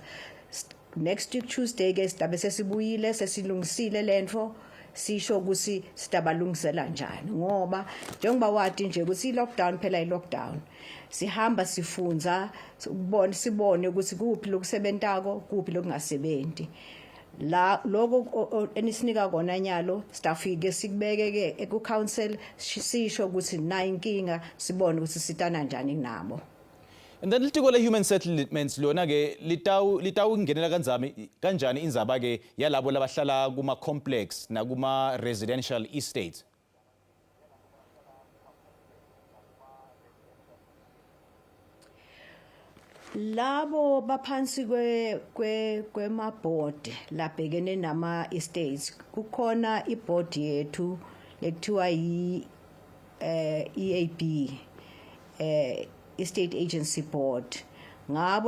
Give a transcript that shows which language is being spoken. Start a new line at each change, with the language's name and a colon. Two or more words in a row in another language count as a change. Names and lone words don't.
English: Next week Tuesday
Swati: ke sidabe sesibuyile sesilungisile lento sisho ukuthi sidabalungisela njani ngoba njengoba wathi nje ukuthi lockdown phela lockdown sihamba sifunza sibone ukuthi kuphi lokusebentako kuphi lokungasebenzi la lokho enisinika kona nyalo stafike sikubeke ke eku council sisho ukuthi na inkinga sibone ukuthi sitana njani nabo. And then litiko le
English: human settlements
Swati: lona ke litawu ngenela kanjani inzaba ke yalabo labahlala kuma complex na kuma
English: residential estates.
Swati: Labo baphansi kwemaboard labhekene nama estates kukhona iboard yethu lekuthiwa EAB Estate Agency Board ngabo